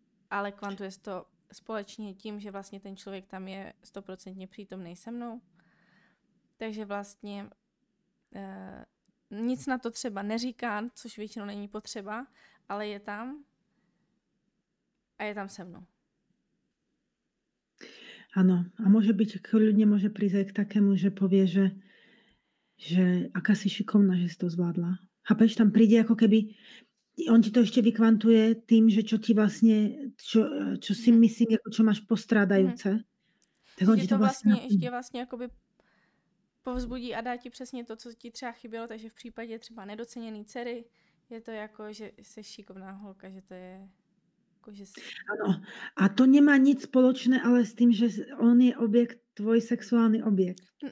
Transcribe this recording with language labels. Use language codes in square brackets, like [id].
[cs] Ale kvantuje se to společně tím, že vlastně ten člověk tam je 100% přítomný se mnou. Takže vlastně nic na to třeba neříká, což většinou není potřeba, ale je tam a je tam se mnou. [sk] Áno, a môže byť, ľudia môže prísť aj k takému, že povie, že aká si šikovná, že si to zvládla. Chápeš, tam príde ako keby, on ti to ešte vykvantuje tým, že čo ti vlastne, čo si myslím, ako čo máš postrádajúce. Tak on ti to [cs] vlastně ještě vlastně jakoby povzbudí a dá ti přesně to, co ti třeba chybělo, takže v případě třeba nedoceněný dcery je to jako, že jsi šikovná holka, že to je jako, že jsi... [sk] Áno. A to nemá nic spoločné, ale s tým, že on je objekt, tvoj sexuálny objekt.